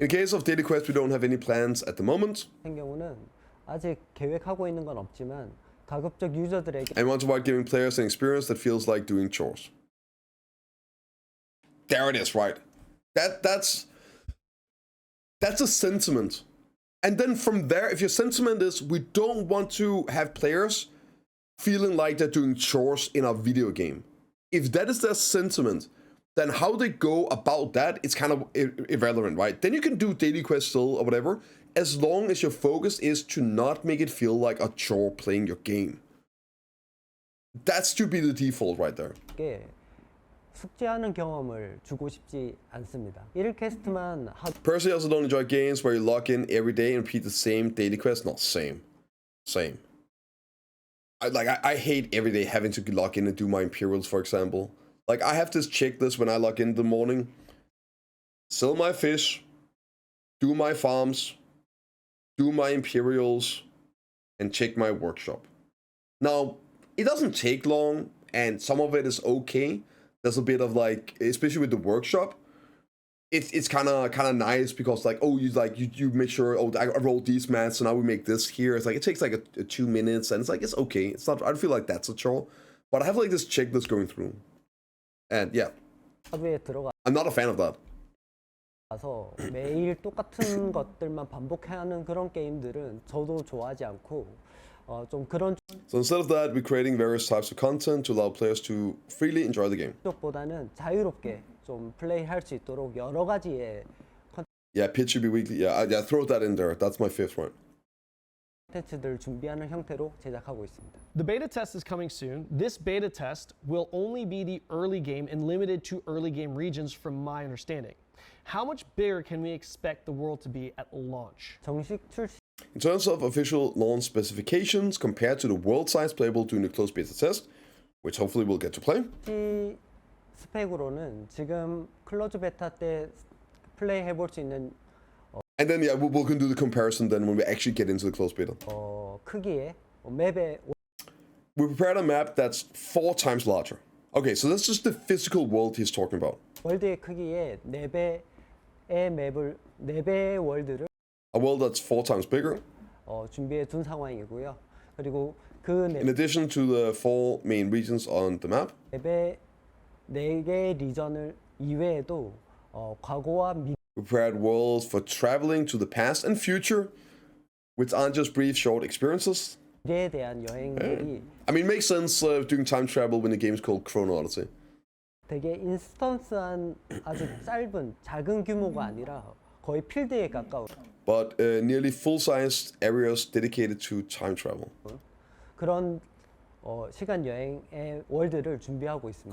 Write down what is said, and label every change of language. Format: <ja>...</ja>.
<en>In case of daily quest, we don't have any plans at the moment.</en> <ko>경우는 아직 계획하고 있는 건 없지만 가급적 유저들에게</ko> <en>And want to avoid giving players an experience that feels like doing chores. There it is, right? That's a sentiment. And then from there, if your sentiment is we don't want to have players feeling like they're doing chores in a video game. If that is their sentiment, then how they go about that is kind of irrelevant, right? Then you can do daily quests still or whatever, as long as your focus is to not make it feel like a chore playing your game. That should be the default right there.</en> <ko>숙제하는 경험을 주고 싶지 않습니다. 일일 퀘스트만</ko> <en>Personally, I also don't enjoy games where you log in every day and repeat the same daily quest. Not same. I hate every day having to log in and do my Imperials, for example. Like, I have this checklist when I log in the morning. Sell my fish, do my farms, do my Imperials, and check my workshop. Now, it doesn't take long, and some of it is okay. There's a bit of like, especially with the workshop, it's kind of nice because like, oh, you make sure, oh, I rolled these mats, so now we make this here. It's like it takes like a 2 minutes, and it's like it's okay. It's not. I don't feel like that's a chore, but I have like this checklist going through, and yeah,</en> <ko>하드웨어에 들어가서</ko> <en>I'm not a fan of that.</en> <ko>매일 똑같은 것들만 반복해야 하는 그런 게임들은 저도 좋아하지 않고 좀 그런</ko> <en>So instead of that, we're creating various types of content to allow players to freely enjoy the game.</en> <ko>쪽보다는 자유롭게 좀 플레이할 수 있도록 여러 가지의</ko> <en>Yeah, pitch should be weekly. Yeah, throw that in there. That's my fifth one.</en> <ko>콘텐츠들을 준비하는 형태로 제작하고 있습니다.</ko> <en>The beta test is coming soon. This beta test will only be the early game and limited to early game regions from my understanding. How much bigger can we expect the world to be at launch?</en> <ko>정식 출시</ko> <en>In terms of official launch specifications compared to the world size playable during the closed beta test, which hopefully we'll get to play.</en> <ko>스펙으로는 지금 클로즈 베타 때 플레이 해볼 수 있는</ko> <en>And then, yeah, we can do the comparison then when we actually get into the closed beta.</en> <ko>크기의 맵의</ko> <en>We prepared a map that's 4 times larger. Okay, so that's just the physical world he's talking about.</en> <ko>월드의 크기의 4배의 맵을 4배의 월드를</ko> <en>A world that's 4 times bigger.</en> <ko>준비해 둔 상황이고요. 그리고 그</ko> <en>In addition to the 4 main regions on the map.</en> <ko>4개의 리전을 이외에도 과거와</ko> <en>We prepared worlds for traveling to the past and future, which aren't just brief, short experiences.</en> <ko>미래에 대한 여행들이</ko> <en>I mean, it makes sense doing time travel when the game's called Chrono Odyssey.</en> <ko>되게 인스턴스한 아주 짧은 작은 규모가 아니라 거의 필드에 가까운</ko> <en>But nearly full-sized areas dedicated to time travel.</en> <ko>그런 시간 여행의 월드를 준비하고 있습니다.</ko>